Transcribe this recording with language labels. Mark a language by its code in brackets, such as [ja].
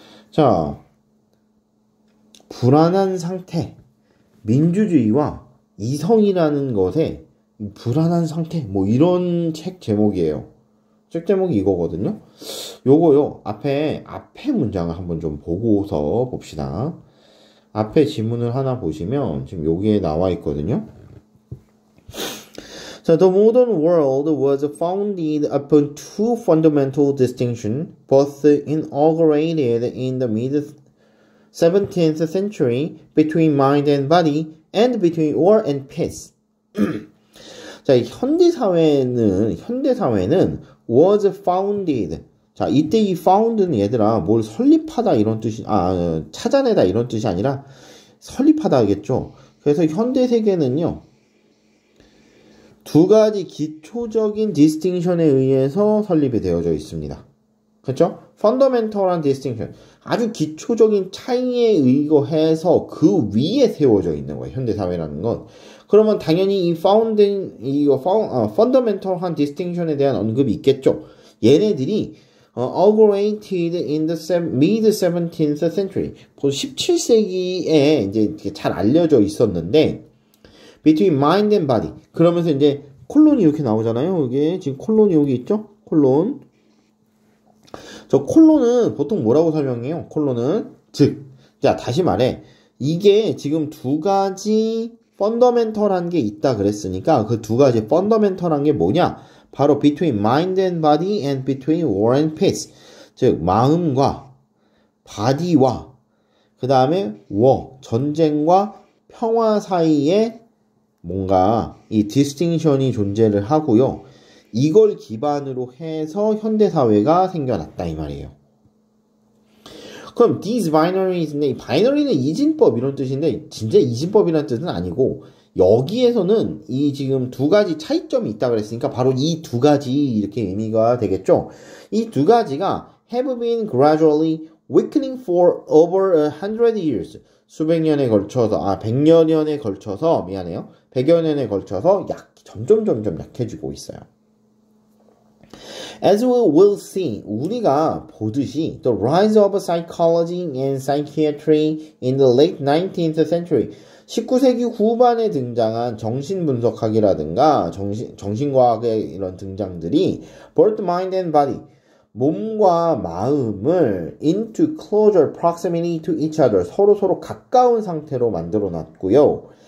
[ko] 자, 불안한 상태, 민주주의와 이성이라는 것에 불안한 상태, 뭐 이런 책 제목이에요. 책 제목이 이거거든요. 요거요, 앞에 문장을 한번 좀 보고서 봅시다. 앞에 지문을 하나 보시면 지금 여기에 나와 있거든요. [en] 자, the modern world was founded upon two fundamental distinctions, both inaugurated in the mid-17th century between mind and body and between war and peace. [ko] 자, 현대사회는 [en] was founded. [ko] 자, 이때 이 found는 얘들아, 뭘 설립하다 이런 뜻이, 찾아내다 이런 뜻이 아니라 설립하다 하겠죠. 그래서 현대세계는요, 두 가지 기초적인 디스팅션에 의해서 설립이 되어져 있습니다. 그렇죠? fundamental한 distinction, 아주 기초적인 차이에 의거해서 그 위에 세워져 있는 거예요. 현대사회라는 건. 그러면 당연히 이 fundamental한 distinction에 대한 언급이 있겠죠. 얘네들이 [en] inaugurated in the mid-17th century, [ko] 17세기에 이제 잘 알려져 있었는데 [en] between mind and body. [ko] 그러면서 이제 콜론이 이렇게 나오잖아요. 이게 지금 콜론이 여기 있죠? 콜론. 저 콜론은 보통 뭐라고 설명해요? 콜론은 즉. 자, 다시 말해. 이게 지금 두 가지 펀더멘털한 게 있다 그랬으니까 그 두 가지 펀더멘털한 게 뭐냐? 바로 [en] between mind and body and between war and peace. [ko] 즉 마음과 body와 그 다음에 war, 전쟁과 평화 사이에 뭔가 이 디스팅션이 존재를 하고요. 이걸 기반으로 해서 현대사회가 생겨났다 이 말이에요. 그럼 these binaries인데 이 바이너리는 이진법 이런 뜻인데 진짜 이진법이라는 뜻은 아니고 여기에서는 이 지금 두 가지 차이점이 있다 그랬으니까 바로 이 두 가지 이렇게 의미가 되겠죠. 이 두 가지가 [en] have been gradually weakening for over 100 years. [ko] 수백 년에 걸쳐서 100여 년에 걸쳐서 미안해요. 100여 년에 걸쳐서 점점 약해지고 있어요. [en] As we will see, [ko] 우리가 보듯이 [en] the rise of psychology and psychiatry in the late 19th century, [ko] 19세기 후반에 등장한 정신분석학이라든가 정신과학의 이런 등장들이 [en] both mind and body, [ko] 몸과 마음을 [en] into closer proximity to each other, [ko] 서로 가까운 상태로 만들어 놨고요.